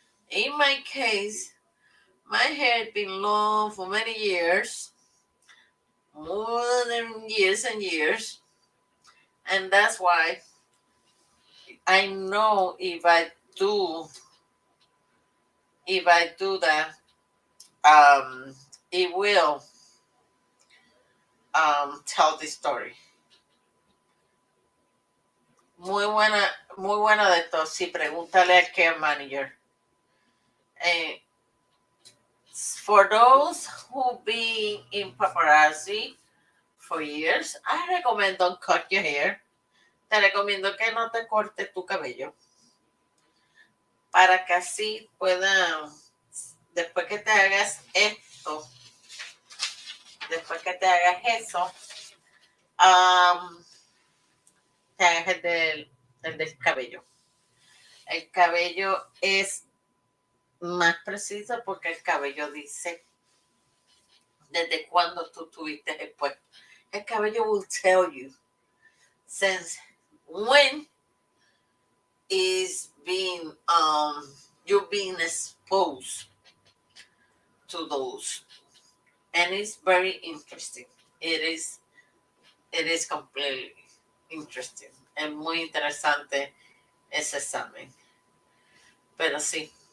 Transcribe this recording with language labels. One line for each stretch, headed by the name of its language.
English: In my case, my hair had been long for many years, more than years and years, and that's why I know if I do that, it will tell the story.
Spanish: Muy buena de esto. Sí, pregúntale al care manager.
English: For those who been in paparazzi for years, I recommend don't cut your hair.
Spanish: Te recomiendo que no te cortes tu cabello. Para que así puedan, después que te hagas esto, después que te hagas eso, te hagas el del cabello. El cabello es más preciso porque el cabello dice desde cuándo tú tuviste expuesto. El cabello
English: will tell you since when is being you're being exposed to those, and it's very interesting. It is completely interesting.
Spanish: Es muy interesante ese examen. Pero sí.